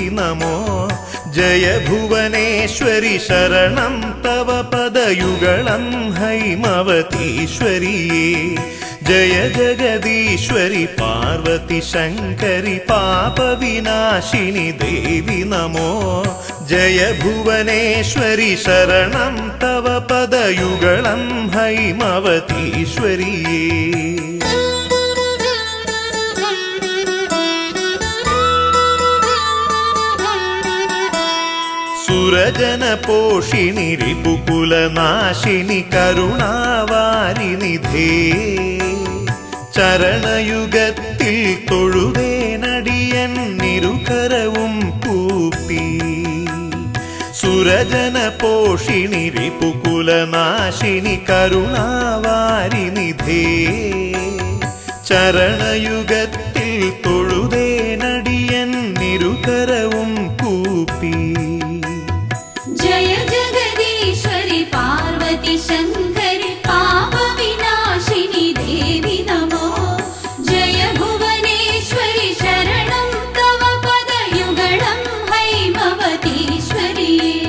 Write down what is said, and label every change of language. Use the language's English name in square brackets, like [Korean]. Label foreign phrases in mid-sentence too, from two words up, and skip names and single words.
[Sanskrit] नमो जय भुवनेश्वरि शरणं तव पदयुगलं हैमवतीश्वरिये जय जगदीश्वरि पार्वती शङ्करि पापविनाशिनि देवि नमो जय भुवनेश्वरि शरणं तव पदयुगलं हैमवतीश्वरिये सुरजनपोषिणि रिपुकुलनाशिनि करुणावारिनिधे [Malayalam] ചരണയുഗത്തിൽ തൊഴുവേനടിയൻ നിരുകരവും കൂപ്പി [Sanskrit] സുരജന പോഷിണി റിപുകുലനാശിനി കരുണാവാരിനിധേ [Malayalam] ചരണയുഗത്തിൽ തൊഴുവേനടിയൻ നിരുകരവും കൂപ്പി [Sanskrit] जय जगदीश्वरि पार्वती शङ्करि पापविनाशिनि देवि नमो जय भुवनेश्वरि शरणं तव पदयुगलं हैमवतीश्वरिये